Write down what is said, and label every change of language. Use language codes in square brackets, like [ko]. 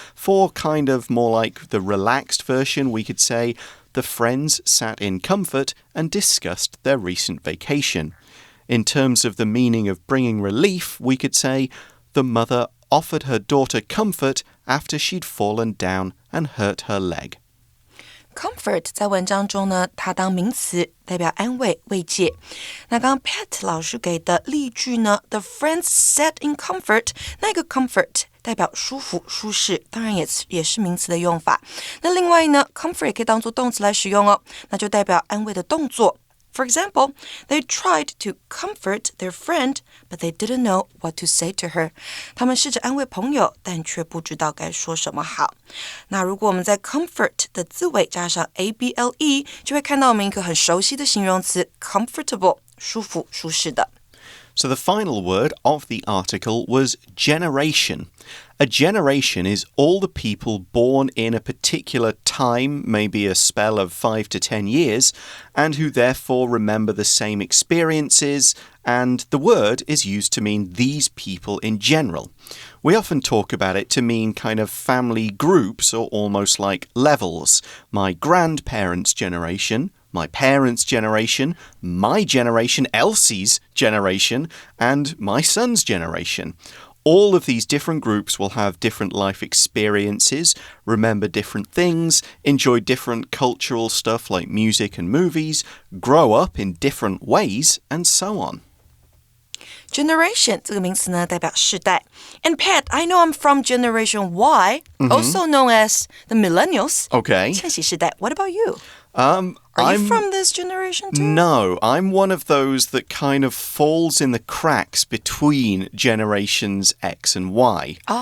[en] For kind of more like the relaxed version, we could say, the friends sat in comfort and discussed their recent vacation. In terms of the meaning of bringing relief, we could say, the mother offered her daughter comfort after she'd fallen down and hurt her leg. [zh] Comfort 在文章中呢，它当名词代表安慰、慰藉。那刚刚 Pat 老师给的例句呢 ， [en] The friends sat in comfort， [zh] 那个 comfort 代表舒服、舒适，当然也是名词的用法。那另外呢 ，comfort 也可以当作动词来使用哦，那就代表安慰的动作。 [en] For example, they tried to comfort their friend, but they didn't know what to say to her. [zh] 他们试着安慰朋友，但却不知道该说什么好。那如果我们在 comfort 的字尾加上 able， 就会看到我们一个很熟悉的形容词 comfortable， 舒服、舒适的。 [en] So the final word of the article was generation. A generation is all the people born in a particular time, maybe a spell of 5 to 10 years, and who therefore remember the same experiences, and the word is used to mean these people in general. We often talk about it to mean kind of family groups or almost like levels. My grandparents' generation, my parents' generation, my generation, Elsie's generation, and my son's generation. All of these different groups will have different life experiences, remember different things, enjoy different cultural stuff like music and movies, grow up in different ways, and so on. [zh] Generation 这个名词呢，代表世代。 [en] And Pat, I know I'm from Generation Y, also known as the Millennials. Okay. [zh] 千禧世代。 [en] What about you? Are you from this generation too? No, I'm one of those that kind of falls in the cracks between generations X and Y.